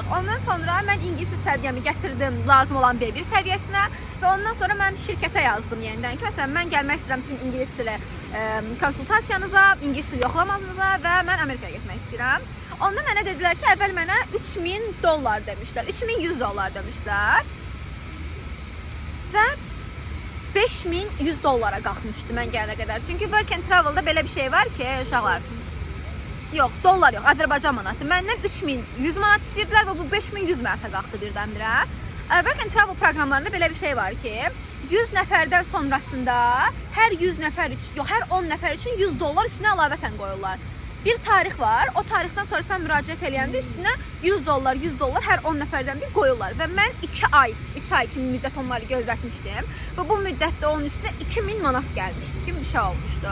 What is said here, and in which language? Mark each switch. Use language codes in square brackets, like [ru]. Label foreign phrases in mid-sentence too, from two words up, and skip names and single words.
[az] Ondan sonra mən ingilis səviyyəmi gətirdim lazım olan B1 səviyyəsinə və ondan sonra mən şirkətə yazdım yenidən ki, məsələn, mən gəlmək istəyirəm sizin ingilis dili konsultasiyanıza, ingilis dili yoxlamanıza və mən Amerikaya getmək istəyirəm. Onda mənə dedilər ki, əvvəl mənə $3000 demişlər, $3100 demişlər və $5100 qalxmışdı mən gələnə qədər. Çünki [en] work and travel'da [az] belə bir şey var ki, uşaqlar, yox, dollar yox, Azərbaycan manatı. Məndən 3100 manat istəyirdilər və bu 5100 manata qalxdı birdən-birə. [en] Work and travel [az] proqramlarında belə bir şey var ki, 100 nəfərdən sonrasında hər 100 nəfər üçün, yox, hər 10 nəfər üçün $100 üstünə əlavətən qoyurlar. Bir tarix var, o tarixdən sonra sən müraciət edəndə üstünə $100 hər 10 nəfərdən bir qoyurlar. Və mən 2 ay kimi müddət onları gözlətmişdim və bu müddətdə onun üstünə 2000 manat gəlmişdi kimi bir şey olmuşdu.